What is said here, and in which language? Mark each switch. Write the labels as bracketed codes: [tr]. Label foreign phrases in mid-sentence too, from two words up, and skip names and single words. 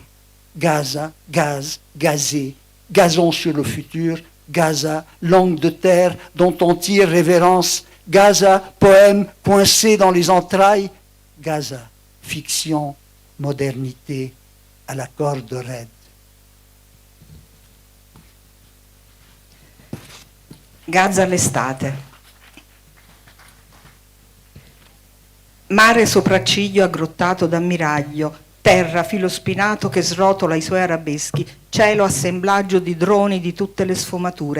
[fr] Gaza, gaz, gazé. Gazon sur le futur. Gaza, langue de terre dont on tire révérence. Gaza, poème coincé dans les entrailles. Gaza, fiction, modernité à la corde raide. [it] Gaza l'estate. Mare sopracciglio aggrottato d'ammiraglio, terra filo spinato che srotola i suoi arabeschi, cielo assemblaggio di droni di tutte le sfumature,